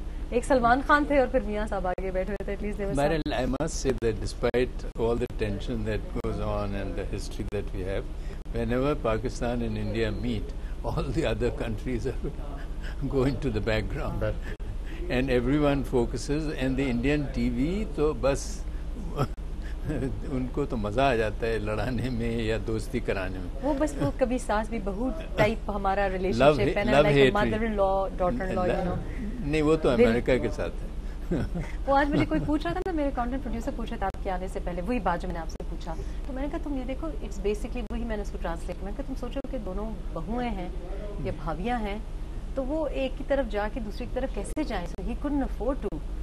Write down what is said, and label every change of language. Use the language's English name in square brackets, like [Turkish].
[Urdu] ایک سلمان خان تھے اور پھر میاں صاحب آگے بیٹھے ہوئے تھے. [English] At least they were. I must say that despite all the tension that goes on and the history that we have, whenever Pakistan and India meet, all the other countries are going to the background and everyone focuses, and the Indian TV to bas [Urdu] ان کو تو مزہ آ جاتا ہے لڑانے میں یا دوستی کرانے میں. وہ بس وہ کبھی ساس بھی بہو ٹائپ ہمارا ریلیشن شپ ہے نا, [English] love like hate mother in law daughter in law, you know. [Urdu] نہیں وہ تو امریکہ کے ساتھ ہے. وہ آج مجھے کوئی پوچھ رہا تھا نا, میرے کانٹینٹ پروڈیوسر پوچھ رہا تھا آپ کے آنے سے پہلے, وہی بات جو میں نے آپ سے پوچھا, تو میں نے کہا تم یہ دیکھو [English] it's basically [Urdu] وہی, میں نے اس کو ٹرانسلیٹ, میں نے کہا تم سوچو کہ دونوں بہویں ہیں یا بھابیاں ہیں, تو وہ ایک کی طرف جا کے دوسری کی طرف کیسے جائیں, [English] So he couldn't afford to.